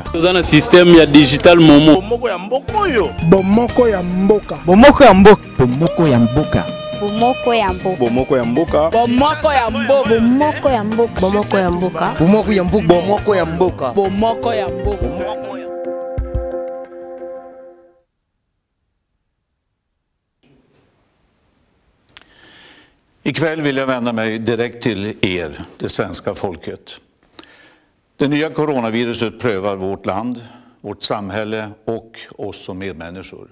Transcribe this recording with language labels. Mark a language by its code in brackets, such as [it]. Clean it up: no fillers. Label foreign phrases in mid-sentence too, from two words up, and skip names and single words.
[ln] Tozana système ya digital momo. Bomoko ya mboka oyo. Bomoko ya mboka. Bomoko ya mboka. Bomoko ya mboka. Bomoko ya mboka. Bomoko ya mboka. Bomoko ya mboka. Bomoko ya mboka. Bomoko ya mboka. Bomoko ya mboka. Bomoko ya mboka. Bomoko ya mboka. [sv] Ikväll vill jag vända mig direkt till er, det svenska folket. Det nya coronaviruset prövar vårt land, vårt samhälle och oss som medmänniskor.